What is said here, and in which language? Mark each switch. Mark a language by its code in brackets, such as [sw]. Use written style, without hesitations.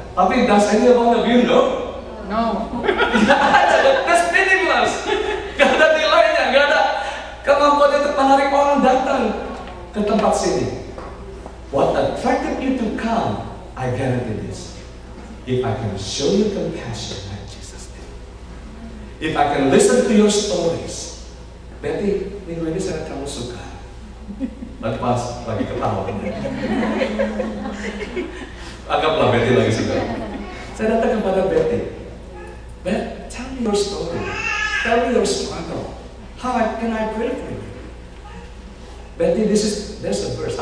[en] Tapi does any of you know? No. [id] Gak ada, [en] that's meaningless. [id] Gak ada nilainya, gak ada kemampuan untuk menarik orang datang ke tempat sini. [en] What attracted you to come? I guarantee this. If I can show you compassion, if I can listen to your stories. [id] Betty, minggu ini saya kamu suka. Pas lagi ketawa. Anggaplah Betty lagi suka. Saya datang kepada Betty. [en] Beth, tell me your story. Tell me your struggle. How can I pray for you? Betty, there's a verse.